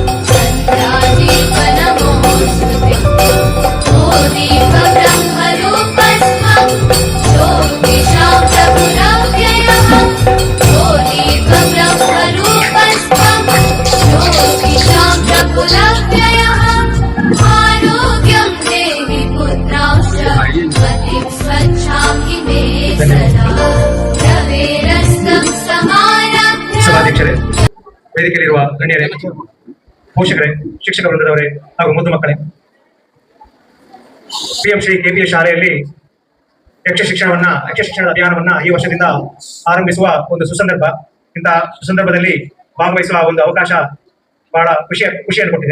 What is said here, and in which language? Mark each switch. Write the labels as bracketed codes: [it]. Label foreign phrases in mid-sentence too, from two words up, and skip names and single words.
[sa] चन्द्रादीपनमोस्तुते दीपब्रह्मरूपस्त्वं ज्योतिषां प्रभुरव्ययः दीपब्रह्मरूपस्त्वं ज्योतिषां प्रभुरव्ययः आरोग्यं देहि पुत्रांश्च मतिं स्वच्छामि मे सदा रवेरस्तं समारभ्य. [kn] ಸಭಾಧ್ಯಕ್ಷರೇ, ವೇದಿಕೆಯಲ್ಲಿರುವ ಗಣ್ಯರೇ, ಪೋಷಕರೇ, ಶಿಕ್ಷಕ ವೃಂದದವರೇ ಹಾಗೂ ಮುದ್ದು ಮಕ್ಕಳೇ, PM ಶ್ರೀ KPS ಶಾಲೆಯಲ್ಲಿ ಯಕ್ಷ ಶಿಕ್ಷಣದ ಅಭಿಯಾನವನ್ನ ಈ ವರ್ಷದಿಂದ ಆರಂಭಿಸುವ ಒಂದು ಸುಸಂದರ್ಭ. ಇಂತಹ ಸುಸಂದರ್ಭದಲ್ಲಿ ಭಾಗವಹಿಸುವ ಒಂದು ಅವಕಾಶ ಬಹಳ ಖುಷಿಯನ್ನು ಕೊಟ್ಟಿದೆ.